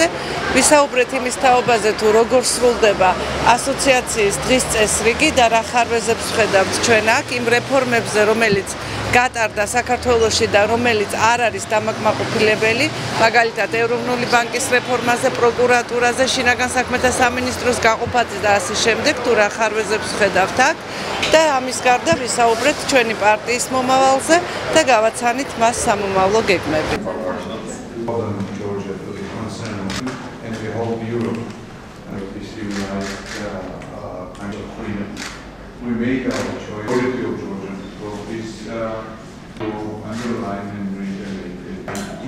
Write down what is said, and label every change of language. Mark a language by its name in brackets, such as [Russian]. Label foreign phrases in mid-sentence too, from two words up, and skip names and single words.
[Georgian] ვისაუბრეთ იმის თაობაზე, თუ როგორ სრულდება ასოციაციის დღის წესრიგი და რა ხარვეზებს ვხედავთ ჩვენ აქ იმ რეფორმებზე, რომელიც გატარდა საქართველოში და რომელიც არ არის დამაკმაყოფილებელი, მაგალითად ეროვნული ბანკის რეფორმაზე, პროკურატურაზე, შინაგან საქმეთა სამინისტროს გაყოფაზე და ასე შემდეგ, თუ რა ხარვეზებს ვხედავთ აქ და ამის გარდა ვისაუბრეთ ჩვენი პარტიის მომავალზე და გავაცანით მას სამომავლო გეგმები. [English] We made our choice. Quality of Georgia is to underline and reiterate it.